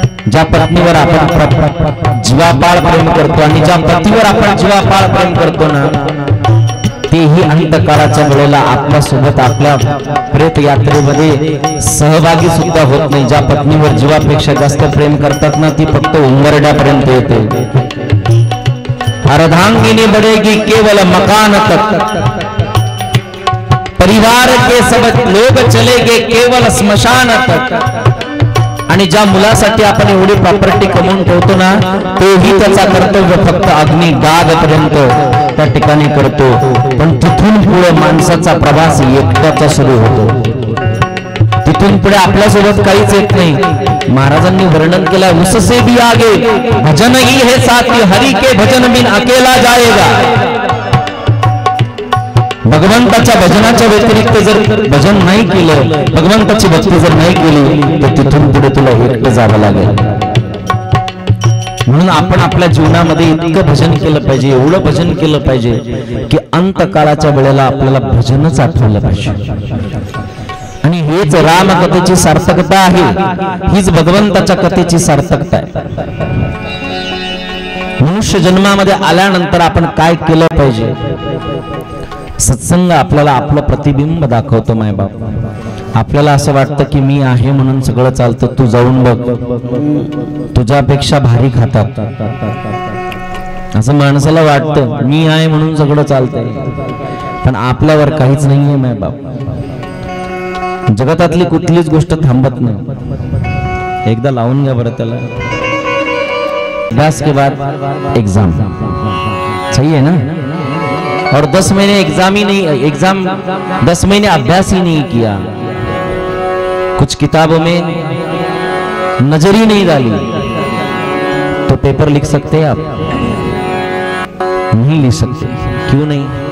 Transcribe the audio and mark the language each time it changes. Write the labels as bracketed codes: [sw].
[mr] ज्या पत्नीवर आपण जीवापाळ प्रेम करतो आणि ज्या पतीवर आपण जीवापाळ प्रेम करतो ना, तेही अंतकाळाच्या वेळेला आपल्या सोबत आपल्या प्रेत यात्रेमध्ये सहभागी सुद्धा होत नाही. ज्या पत्नीवर जीवापेक्षा जास्त प्रेम करतात ना, ती फक्त उंबरड्यापर्यंत येते. [hi] अर्धांगिनी बढ़ेगी केवल मकान तक, परिवार के सब लोग चलेगे केवल स्मशान तक. [mr] आणि ज्या मुलासाठी आपण एवढी प्रॉपर्टी कमवून ठेवतो ना, तोही त्याचा कर्तव्य फक्त अग्नी डाग पर्यंत त्या ठिकाणी करतो. पण तिथून पुढे माणसाचा प्रवास एकट्याचा सुरू होतो. तिथून पुढे आपल्यासोबत काहीच येत नाही. महाराजांनी वर्णन केलं, [hi] उससे भी आगे भजन ही है साथी, हरि के भजन बिन अकेला जाएगा. [mr] भगवंताच्या भजनाच्या व्यतिरिक्त जर भजन नाही केलं, भगवंताची भक्ती जर नाही केली, तर तिथून पुढे तुला एकटं जावं लागेल. म्हणून आपण आपल्या जीवनामध्ये इतकं भजन केलं पाहिजे, एवढं भजन केलं पाहिजे की अंतकाळाच्या वेळेला आपल्याला भजनच आठवलं पाहिजे. आणि हेच रामकथेची सार्थकता आहे, हीच भगवंताच्या कथेची सार्थकता आहे. मनुष्य जन्मामध्ये आल्यानंतर आपण काय केलं पाहिजे? सत्संग आपल्याला आपलं प्रतिबिंब दाखवतो मायबाप. आपल्याला असं वाटतं की मी आहे म्हणून सगळं चालतं. तू जाऊन बघ, तुझ्यापेक्षा भारी खातात. असं माणसाला वाटतं मी आहे म्हणून सगळं चालतंय, पण आपल्यावर काहीच नाहीये मायबाप. जगतातली कुठलीच गोष्ट थांबत नाही. एकदा लावून घ्या बरं त्याला. [hi] अभ्यास के बाद एग्जाम, सही है ना. और 10 महीने एग्जाम ही नहीं, एग्जाम 10 महीने अभ्यास ही नहीं किया, कुछ किताबों में नजर ही नहीं डाली, तो पेपर लिख सकते हैं आप? नहीं लिख सकते. क्यों नहीं?